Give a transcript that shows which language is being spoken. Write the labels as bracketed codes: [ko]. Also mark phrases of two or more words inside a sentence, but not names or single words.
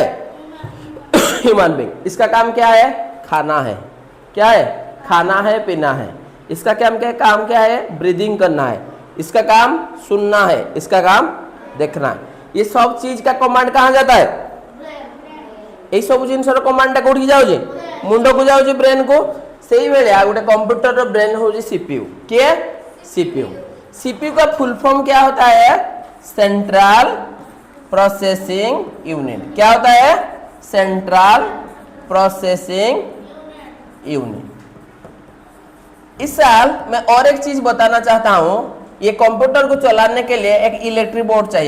[en] human being. [hi] इसका काम क्या है? खाना है। क्या है? खाना है, पीना है। इसका काम क्या है? ब्रीदिंग करना है। इसका काम सुनना है, इसका काम देखना है। ये सब चीज का कमांड कहाँ जाता है? [or] এই ସବୁ ଜିନିଷର କମାଣ୍ଡଟା କୋଉଠି ଯାଉଛି ମୁଣ୍ଡକୁ ଯାଉଛି ବ୍ରେନ୍ କୁ ସେଇ ବେଳେ ଆଉ ଗୋଟେ [en] computer brain [hi] होगी सीपीयू क्या सीपीयू सीपीयू का [en] full form [hi] क्या होता है [en] central processing unit [hi] क्या होता है [en] central processing unit [hi] इस साल मैं और एक चीज बताना चाहता हूं ये कंप्यूटर को चलाने के लिए एक [en] electric board [hi] चाहिए